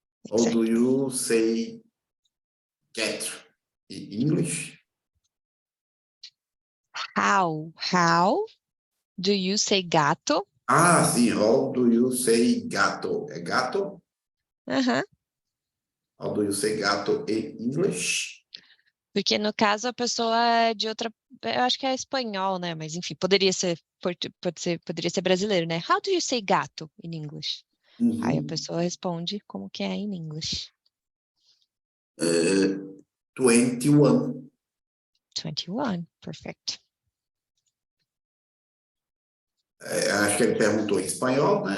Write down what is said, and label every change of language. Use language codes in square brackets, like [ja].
[en] How do you say cat in English? How do you say gato? [pt] Sim. [en] How do you say gato? [pt] É gato? [en] How do you say gato in English? [pt] Porque no caso a pessoa é de outra, eu acho que é espanhol, né? Mas enfim, poderia ser brasileiro, né? [en] How do you say gato in English? [pt] Aí a pessoa responde como que é em English. [en] 21. 21, perfect. [pt] Acho que ele perguntou em espanhol, né?